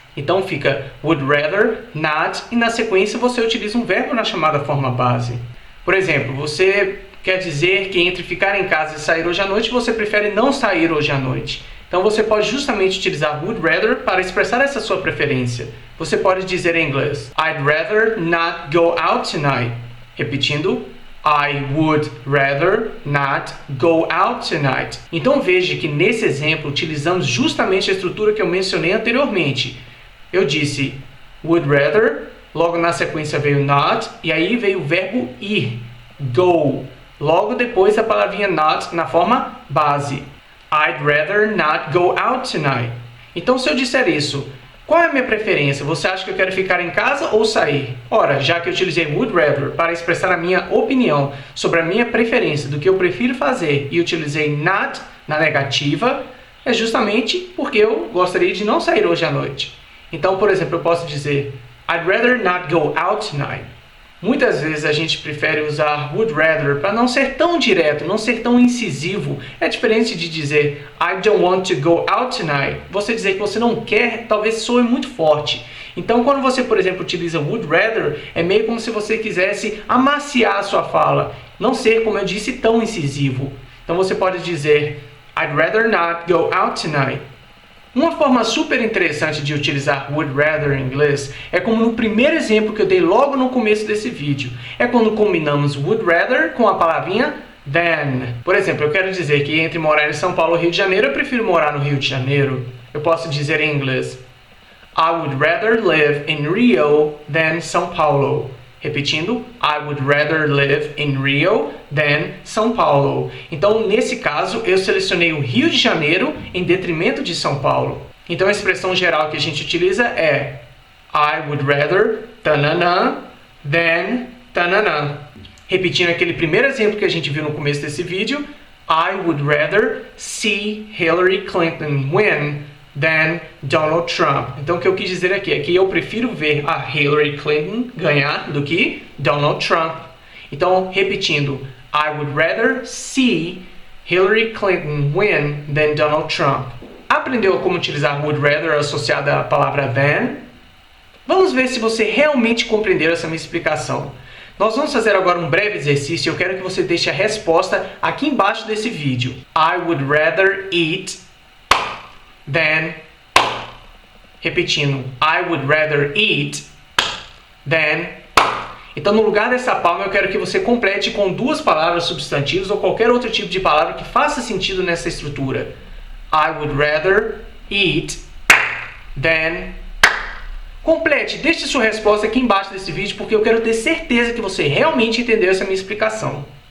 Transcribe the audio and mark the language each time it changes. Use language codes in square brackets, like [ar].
[pt] Então fica would rather not e na sequência você utiliza um verbo na chamada forma base. Por exemplo, você quer dizer que entre ficar em casa e sair hoje à noite, você prefere não sair hoje à noite. Então você pode justamente utilizar would rather para expressar essa sua preferência. Você pode dizer em inglês, [en] I'd rather not go out tonight. [pt] Repetindo, [en] I would rather not go out tonight. [pt] Então veja que nesse exemplo utilizamos justamente a estrutura que eu mencionei anteriormente. Eu disse would rather, logo na sequência veio not, e aí veio o verbo ir, go. Logo depois a palavrinha not na forma base. [en] I'd rather not go out tonight. [pt] Então se eu disser isso, qual é a minha preferência? Você acha que eu quero ficar em casa ou sair? Ora, já que eu utilizei would rather para expressar a minha opinião sobre a minha preferência do que eu prefiro fazer e utilizei not na negativa, é justamente porque eu gostaria de não sair hoje à noite. Então, por exemplo, eu posso dizer [en] I'd rather not go out tonight. [pt] Muitas vezes a gente prefere usar would rather para não ser tão direto, não ser tão incisivo. É diferente de dizer [en] I don't want to go out tonight. [pt] Você dizer que você não quer, talvez soe muito forte. Então, quando você, por exemplo, utiliza would rather, é meio como se você quisesse amaciar a sua fala. Não ser, como eu disse, tão incisivo. Então, você pode dizer [en] I'd rather not go out tonight. [pt] Uma forma super interessante de utilizar would rather em inglês é como no primeiro exemplo que eu dei logo no começo desse vídeo. É quando combinamos would rather com a palavrinha than. Por exemplo, eu quero dizer que entre morar em São Paulo ou Rio de Janeiro, eu prefiro morar no Rio de Janeiro. Eu posso dizer em inglês [en] I would rather live in Rio than São Paulo. [pt] Repetindo, [en] I would rather live in Rio than São Paulo. [pt] Então, nesse caso, eu selecionei o Rio de Janeiro em detrimento de São Paulo. Então, a expressão geral que a gente utiliza é I would rather tananã than tananã. Repetindo aquele primeiro exemplo que a gente viu no começo desse vídeo, [en] I would rather see Hillary Clinton win than Donald Trump. [pt] Então o que eu quis dizer aqui é que eu prefiro ver a Hillary Clinton ganhar do que Donald Trump. Então, repetindo, [en] I would rather see Hillary Clinton win than Donald Trump. [pt] Aprendeu como utilizar would rather associada à palavra than? Vamos ver se você realmente compreendeu essa minha explicação. Nós vamos fazer agora um breve exercício e eu quero que você deixe a resposta aqui embaixo desse vídeo. [en] I would rather eat than, [pt] repetindo, [en] I would rather eat than. [pt] Então, no lugar dessa palma, eu quero que você complete com duas palavras substantivos ou qualquer outro tipo de palavra que faça sentido nessa estrutura. [en] I would rather eat than. [pt] Complete, deixe sua resposta aqui embaixo desse vídeo porque eu quero ter certeza que você realmente entendeu essa minha explicação.